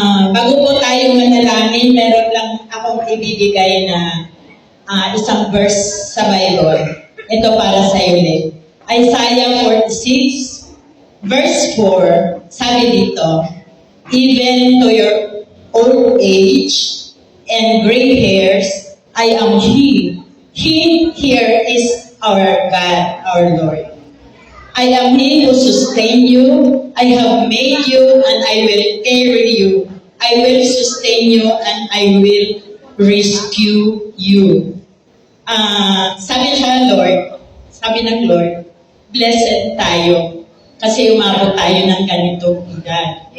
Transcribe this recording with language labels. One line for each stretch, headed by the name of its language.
Filipino: Bago po tayo manalangin, meron lang akong ibibigay na isang verse sa Bible. Ito para sa iyo, Len.
English: Isaiah 46, verse 4,
Filipino: sabi dito,
English: even to your old age and gray hairs, I am He. He here is our God, our Lord. I am He who sustained you. I have made you and I will carry you. I will sustain you and I will rescue you.
Filipino: Sabi siya, Lord, sabi ng Lord, blessed tayo kasi umabot tayo ng ganitong edad.